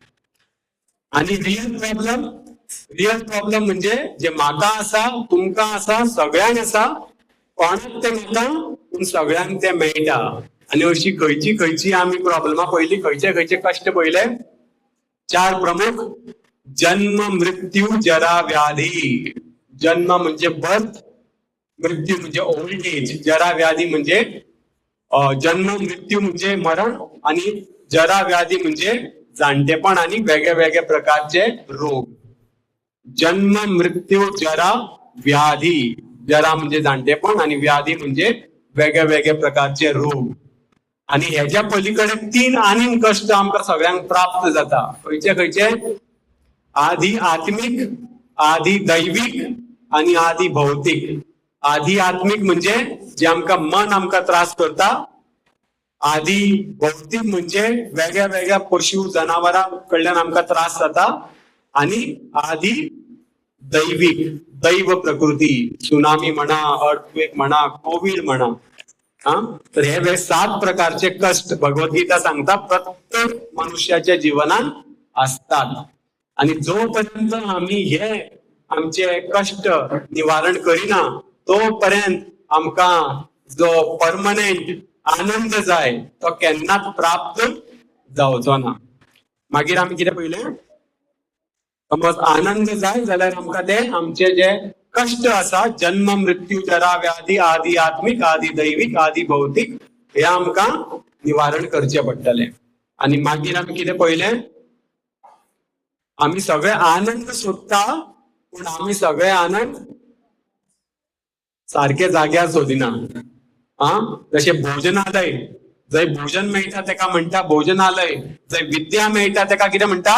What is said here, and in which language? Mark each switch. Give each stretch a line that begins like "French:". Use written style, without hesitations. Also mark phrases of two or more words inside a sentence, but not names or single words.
Konkani: आणि
English: real problem
Konkani: म्हणजे जे म्हाका आसा, तुमकां आसा, सगळ्यांक आसा, कोणाक ते मेळटा पूण सगळ्यांक ते मेळटा. आणि अशी खंयची खंयची आमी प्रॉब्लेमां पयली, खंयचे खंयचे कश्ट पयले? 4 प्रमुख: जन्म, मृत्यू, जरा, व्याधी. जन्म म्हणजे बर्थ, मृत्यू म्हणजे
English: old age,
Konkani: जरा व्याधी म्हणजे जन्म मृत्यू म्हणजे मरण, आणि जरा व्याधी म्हणजे जाणटेपण आणि वेगळे वेगळे प्रकारचे रोग. जन्म, मृत्यू, जरा, व्याधी. जरा म्हणजे जाणटेपण आणि व्याधी म्हणजे वेगळे वेगळे प्रकारचे रोग. आणि ह्याच्या पलीकडे 3 आनीक कष्ट आमकां सगळ्यांक प्राप्त जाता. खंयचे खंयचे? आधी आत्मिक, आधी दैविक आणि आधी भौतिक. आधी आत्मिक म्हणजे जे आमकां मन आमकां त्रास करता. आधी भौतिक म्हणजे वेगळ्या वेगळ्या पशु जनावरां कडल्यान आमकां त्रास जाता. आणि आधी दैविक, दैव प्रकृती, सुनामी म्हणा, अर्थक्वेक म्हणा, कोविड म्हणा. हा, तर हे 7 प्रकारचे कष्ट भगवद्गीता सांगता प्रत्येक मनुष्याच्या जीवनात असतात. आणि जोपर्यंत आम्ही हे आमचे कष्ट निवारण करिना तोपर्यंत आमकां जो परमनंट आनंद जाय तो केन्नाच प्राप्त जावचो ना. मागीर आमी कितें पयलें? समज आनंद जाय जाल्यार आमकां ते आमचे जे कष्ट आसा, जन्म, मृत्यू, जरा, व्याधी, आधी आत्मिक, आधी दैविक, आधी भौतिक, हे आमकां निवारण करचे पडटले. आणि मागीर आमी कितें पयलें? आम्ही सगळे आनंद सोदता, पूण आम्ही सगळे आनंद सारखे जाग्यार सोदिना. हा, जशे भोजनालय, जंय भोजन मेळटा तेका म्हणटा भोजनालय, जंय विद्या मेळटा तेका कितें म्हणटा?